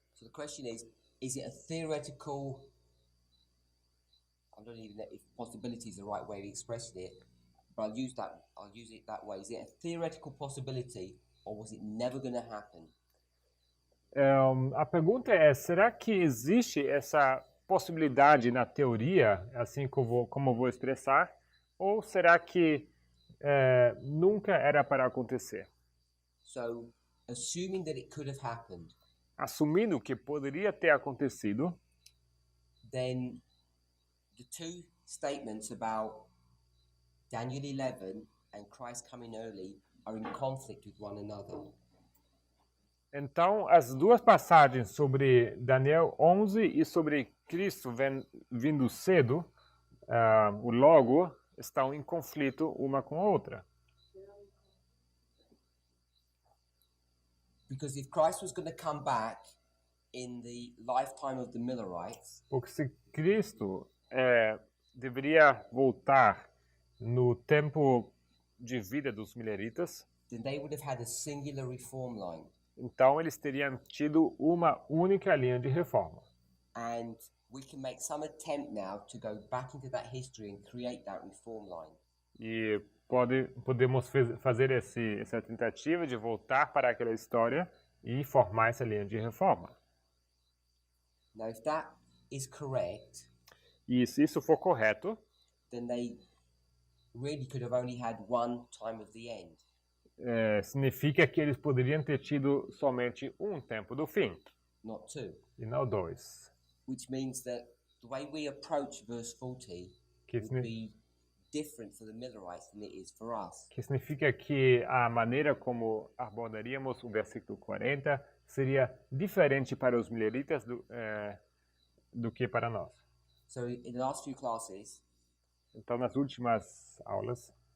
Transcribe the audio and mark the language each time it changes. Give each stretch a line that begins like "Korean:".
English: So the question is it a theoretical? I don't even know if possibility is the right way of expressing it, but I'll use it that way. Is it a theoretical possibility, or was it never going to happen?
Portuguese: A pergunta é, será que existe essa possibilidade na teoria, assim como eu vou expressar, ou será que nunca era para acontecer?
English: So, assuming that it could have happened,
Portuguese: assumindo que poderia ter acontecido,
English: then the two statements about Daniel 11 and Christ coming early are in conflict with one another.
Portuguese: Então, as duas passagens sobre Daniel 11 e sobre Cristo vindo cedo, o logo, estão em conflito uma com a outra.
English: Because if Christ was going to come back in the lifetime of the Millerites,
Portuguese: Porque se Cristo deveria voltar no tempo de vida dos mileritas,
English: then they would have had a singular reform line.
Portuguese: então eles teriam tido uma única linha de reforma.
English: And we can make some attempt now to go back into that history and create that reform line.
Portuguese: E podemos fazer essa tentativa de voltar para aquela história e formar essa linha de reforma.
English: Now, if that is correct,
Portuguese: E se isso for correto,
English: then they really could have only had one time of the end.
Portuguese: significa que eles poderiam ter tido somente um tempo do fim,
English: Not two.
Portuguese: e não dois.
English: Which means that the way we approach verse 40
Portuguese: Que,
English: would be different for the Millerites than it is for us.
Portuguese: que significa que a maneira como abordaríamos o versículo 40 seria diferente para os mileritas do que para nós.
English: So in the last few classes,
Portuguese: Então, nas últimas aulas,